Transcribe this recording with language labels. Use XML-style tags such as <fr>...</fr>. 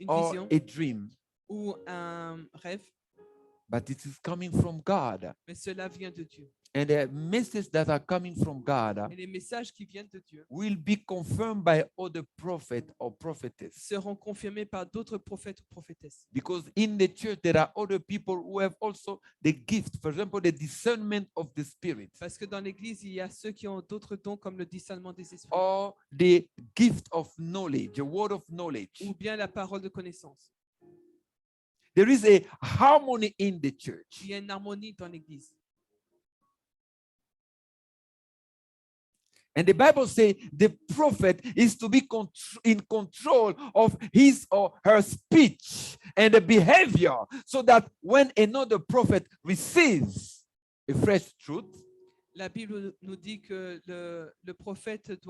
<en>or vision a dream,</en> <fr>ou un rêve,</fr> <en>but it is coming from God.</en> <fr>mais cela vient de Dieu.</fr> <en>And the messages that are coming from God</en> <fr>Et les messages qui viennent de Dieu</fr> <en>will be confirmed by other prophet or prophetess.</en> <fr>seront confirmés par d'autres prophètes ou prophétesses.</fr> <en>Because in the church, there are other people who have also the gift, for example, the discernment of the Spirit</en> <fr>Parce que dans l'Église, il y a ceux qui ont d'autres dons comme le discernement des esprits</fr> <en>or the gift of knowledge, the word of knowledge.</en> <fr>ou bien la parole de connaissance.</fr> <en>There is a harmony in the church.</en> <fr>Il y a une harmonie dans l'Église.</fr> <en>And the Bible says the prophet is to be in control of his or her speech and the behavior so that when another prophet receives a fresh truth,</en> <fr>La Bible nous dit que le prophète</fr>